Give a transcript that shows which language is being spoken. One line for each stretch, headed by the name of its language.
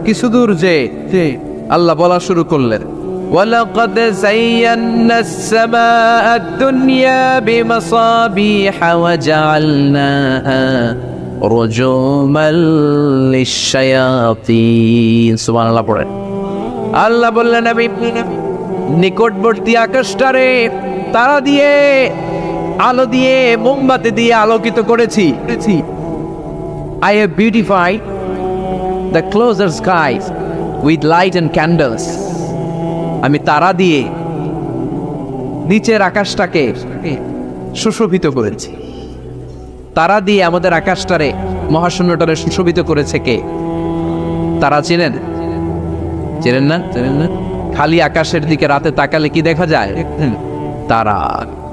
Bangla: কিছু দূর যে আল্লাহ বলা শুরু করলেন,
Arabic: وَلَقَدْ زَيَّنَّا السَّمَاءَ الدُّنْيَا بِمَصَابِيحَ وَجَعَلْنَاهَا رُجُومًا لِلشَّيَاطِينِ।
Bangla: সুবহানাল্লাহ পড়ে। আল্লাহ বললেন, আমি নিকটবর্তী আকাশটারে তারা দিয়ে, আলো দিয়ে, মোমবাতি দিয়ে আলোকিত করেছি।
English: I have beautified the closer skies with light and candles.
Bangla: আমি তারা দিয়ে নিচের আকাশটাকে সুশোভিত করেছি। তারা দিয়ে আমাদের আকাশটারে, মহাশূন্যটারে সুশোভিত করেছে কে? তারা চেনেন? চেনেন না? চেনেন না? খালি আকাশের দিকে রাতে তাকালে কি দেখা যায়? তারা।